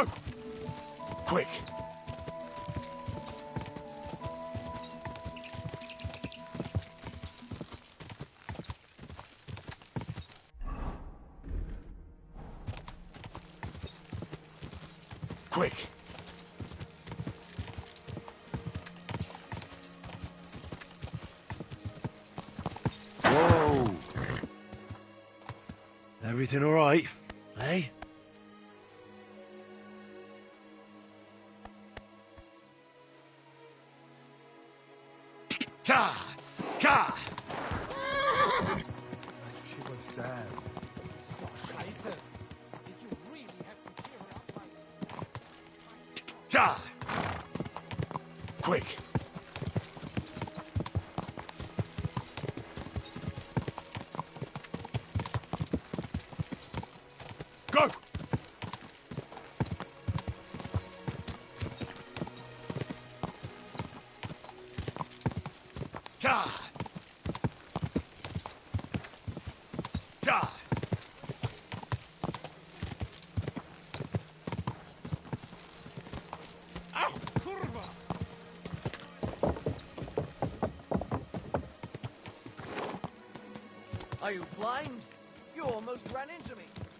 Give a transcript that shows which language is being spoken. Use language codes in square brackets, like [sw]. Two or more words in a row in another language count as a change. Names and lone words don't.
[en] Quick! Quick! Whoa! Everything all right, eh? Ka! Ka! She was sad. Ka! Quick! Go! Ka! Ka! Ow! Kurva! Are you blind? You almost ran into me.